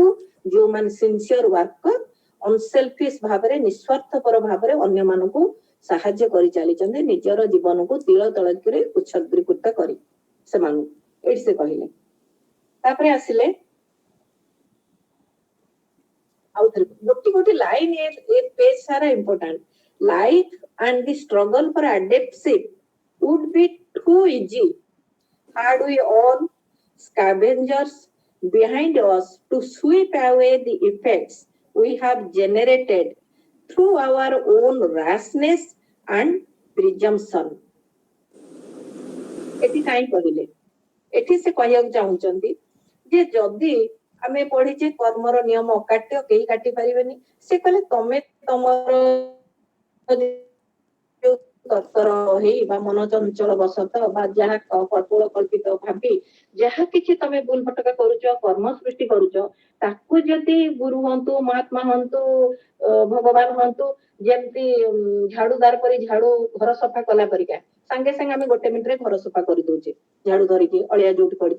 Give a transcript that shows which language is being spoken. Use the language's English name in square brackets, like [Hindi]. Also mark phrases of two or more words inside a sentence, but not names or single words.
[Odia] ଯୋଉମାନେ [English] sincere worker, unselfish [Odia] ଭାବରେ, ନିସ୍ୱାର୍ଥପର ଭାବରେ ଅନ୍ୟମାନଙ୍କୁ ସାହାଯ୍ୟ କରି ଚାଲିଛନ୍ତି, ନିଜର ଜୀବନକୁ ତିଳ ତଳକରେ ଉତ୍ସର୍ଗୀକୃତ କରି ସେମାନଙ୍କୁ। ଏଇଠି ସେ କହିଲେ। ତାପରେ ଆସିଲେ ଆଉ ଗୋଟି ଗୋଟି ଲାଇନ ଏ ପେଜ ସାରା ଇମ୍ପୋର୍ଟାଣ୍ଟ। [English] ଲାଇଫ and the struggle for adeptship would be too easy had we all scavengers behind us to sweep away the effects we have generated through our own rashness and presumption. [Odia] ଏଠି କାହିଁ କହିଲେ? ଏଠି ସେ କହିବାକୁ ଚାହୁଁଛନ୍ତି ଯେ ଯଦି ଆମେ ପଢିଛେ କର୍ମର ନିୟମ ଅକାଟ୍ୟ, କେହି କାଟି ପାରିବେନି। ସେ କହିଲେ ତମେ ତମର ତରତର ହେଇ ବା ମନ ଚଞ୍ଚଳ ବଶତଃ ବା ଯାହା କପୋଳ କଳ୍ପିତ ଭାବି ଯାହା କିଛି ତମେ ଭୁଲ ଭଟକା କରୁଛ, କର୍ମ ସୃଷ୍ଟି କରୁଛ, ତାକୁ ଯଦି ଗୁରୁ ହୁଅନ୍ତୁ, ମହାତ୍ମା ହୁଅନ୍ତୁ, ଭଗବାନ ହୁଅନ୍ତୁ, ଯେମିତି ଝାଡୁଦାର ପରି ଝାଡୁ ଘର ସଫା କଲା ପରିକା ସାଙ୍ଗେ ସାଙ୍ଗେ ଆମେ ଗୋଟେ ମିନିଟରେ ଘର ସଫା କରିଦଉଛେ ଝାଡୁ ଧରିକି, ଅଳିଆ ଯୋଉଠି ପଡିଛି।